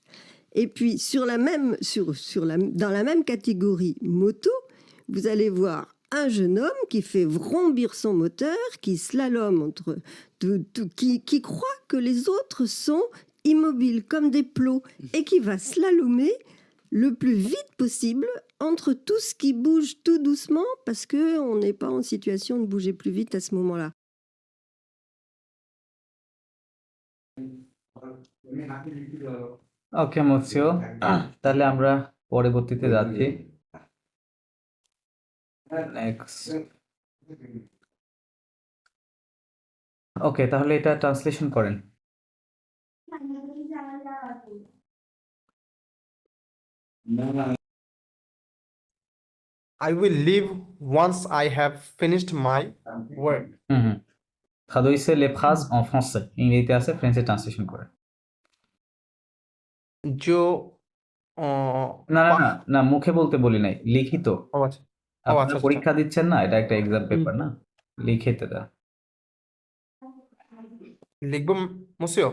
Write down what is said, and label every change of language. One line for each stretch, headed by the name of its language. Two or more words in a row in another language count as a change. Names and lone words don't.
French: Et puis, dans la même catégorie moto, vous allez voir un jeune homme qui fait vrombir son moteur, qui slalome qui croit que les autres sont immobiles comme des plots et qui va slalomer le plus vite possible entre tout ce qui bouge tout doucement parce qu'on n'est pas en situation de bouger plus vite à ce moment-là.
Bangla: ওকে মৎস্য, তাহলে আমরা পরবর্তীতে যাচ্ছি। নেক্সট। ওকে, তাহলে এটা ট্রান্সলেশন করেন।
English: I will leave once I have finished my work.
French: Traduisez les phrases en français.
Bangla: ইংরেজিতে আছে, ফ্রেঞ্চে ট্রান্সলেশন করেন। जो না না না না, মুখে বলতে বলি নাই, লিখিত। আচ্ছা আপনারা পরীক্ষা দিচ্ছেন না, এটা একটা এক্সাম পেপার না, লিখিতে দাও। লিখবো মুসিও?